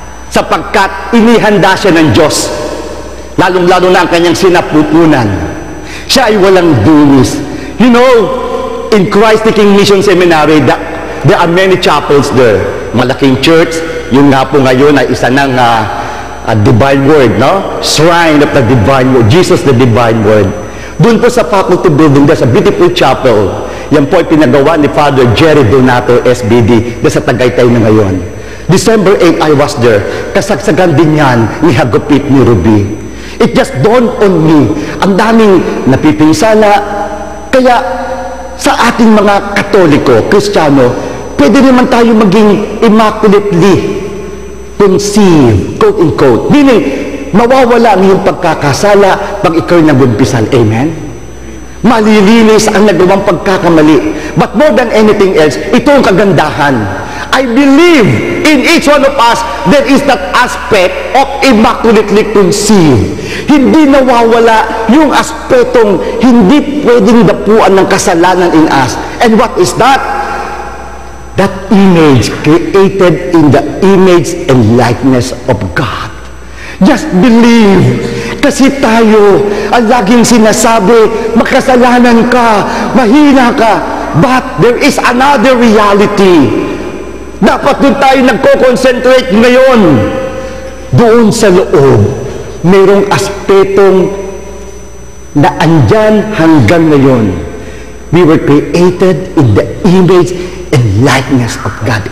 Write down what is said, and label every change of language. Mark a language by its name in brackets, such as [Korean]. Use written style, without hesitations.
[Filipino] Sapagkat inihanda siya ng Diyos. Lalong-lalo na ang kanyang sinapupunan. Siya ay walang dulis. [English] You know, in Christ-Taking Mission Seminary, there are many chapels there. [Filipino] Malaking church. Yun nga po ngayon ay isa ng Divine Word, no? [English] Shrine of the Divine Word. Jesus the Divine Word. [Filipino] Doon po sa faculty building, [English] there's a beautiful chapel. [Filipino] Yan po ay pinagawa ni Father Jerry Donato, SBD, sa Tagaytay na ngayon. December 8, [English] I was there. [Filipino] Kasagsagan din yan ni Hagupit ni Ruby. [English] It just dawned on me. [Filipino] Ang daming napipinsala. Kaya sa ating mga Katoliko, Kristiyano, pwede naman tayo maging immaculately conceived, quote-unquote. Meaning, mawawala ang iyong pagkakasala pag ikaw nabunpisan. Amen? Malilinis ang nagawang pagkakamali. [English] But more than anything else, [Filipino] ito ang kagandahan. [English] I believe in each one of us there is that aspect of immaculately conceived. [Filipino] Hindi nawawala yung aspetong hindi pwedeng dapuan ng kasalanan in us. [English] And what is that? That image created in the image and likeness of God. Just believe. [Filipino] Kasi tayo, ang laging sinasabi, makasalanan ka, mahina ka. [English] But there is another reality. [Filipino] Dapat doon tayo nagko-concentrate ngayon. Doon sa loob, mayroong aspetong na andyan hanggang ngayon. [English] We were created in the image and likeness of God.